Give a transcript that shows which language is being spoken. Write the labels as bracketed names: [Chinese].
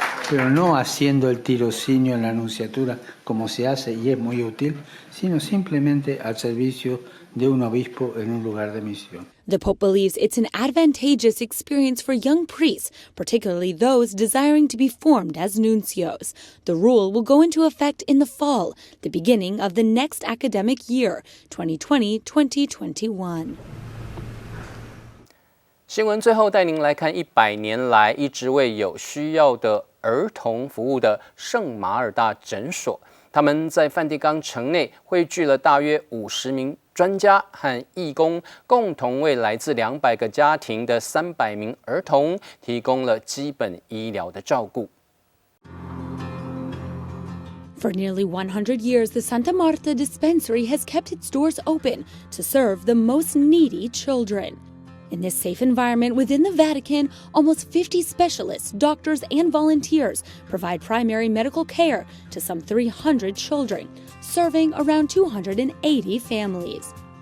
[Spanish] Pero no haciendo el tirocinio en la anunciatura como se hace y es muy útil, sino simplemente al servicio de un obispo en un lugar de misión. [English] The Pope believes it's an advantageous experience for young priests, particularly those desiring to be formed as nuncios. The rule will go into effect in the fall, the beginning of the next academic year, 2020-2021. [Chinese] 新闻最后带您来看100年来一直为有需要的儿童服务的圣马尔大诊所，他们在梵蒂冈城内汇聚了大约50名专家和义工，共同为来自200个家庭的300名儿童提供了基本医疗的照顾。 [English] For nearly 100 years, the Santa Marta dispensary has kept its doors open to serve the most needy children. In this safe environment within the Vatican, almost 50 specialists, doctors, and volunteers provide primary medical care to some 300 children, serving around 280 families.